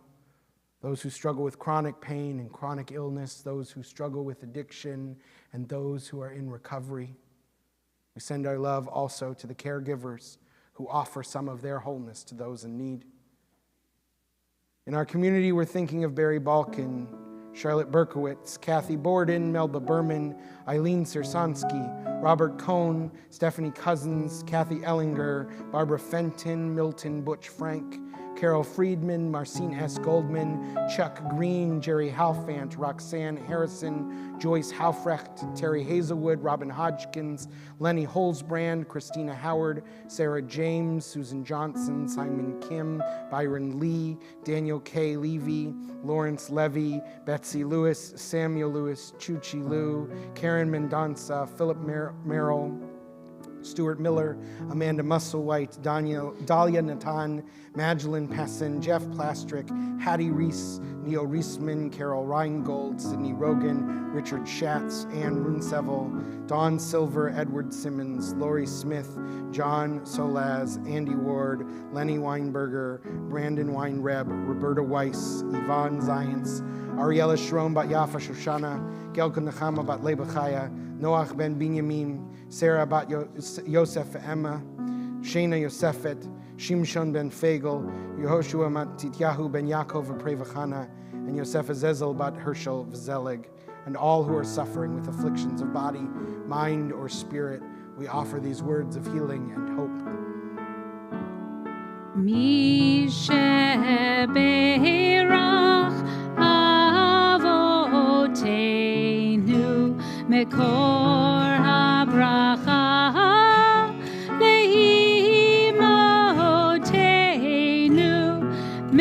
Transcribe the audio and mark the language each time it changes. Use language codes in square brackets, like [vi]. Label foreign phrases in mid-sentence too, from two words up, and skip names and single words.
[en] Those who struggle with chronic pain and chronic illness, those who struggle with addiction, and those who are in recovery. We send our love also to the caregivers who offer some of their wholeness to those in need. In our community, we're thinking of Barry Balkin, Charlotte Berkowitz, Kathy Borden, Melba Berman, Eileen Sirsansky, Robert Cohn, Stephanie Cousins, Kathy Ellinger, Barbara Fenton, Milton Butch Frank, Carol Friedman, Marcine S. Goldman, Chuck Green, Jerry Halfant, Roxanne Harrison, Joyce Halfrecht, Terry Hazelwood, Robin Hodgkins, Lenny Holzbrand, Christina Howard, Sarah James, Susan Johnson, Simon Kim, Byron Lee, Daniel K. Levy, Lawrence Levy, Betsy Lewis, Samuel Lewis, Chuchi Liu, Karen Mendonça, Philip Merrill, Stuart Miller, Amanda Musselwhite, Dahlia Natan, Magdalene Pessin, Jeff Plastrick, Hattie Reese, Neil Reisman, Carol Reingold, Sydney Rogan, Richard Schatz, Ann Runsevel, Dawn Silver, Edward Simmons, Lori Smith, John Solaz, Andy Ward, Lenny Weinberger, Brandon Weinreb, Roberta Weiss, Yvonne Zients, Ariella Shrom Bat Yafa Shoshana, Gelka Nechama Bat Lebachaya, Noach Ben Binyamin, Sarah Bat Yosef Emma, Shana Yosefet, Shimshon Ben Fagel, Yehoshua Mat Tityahu Ben Yaakov Prevachana, and Yosef Azezel Bat Herschel Vzelig, and all who are suffering with afflictions of body, mind, or spirit, we offer these words of healing and hope. [he] מקור הברכה לאמותינו.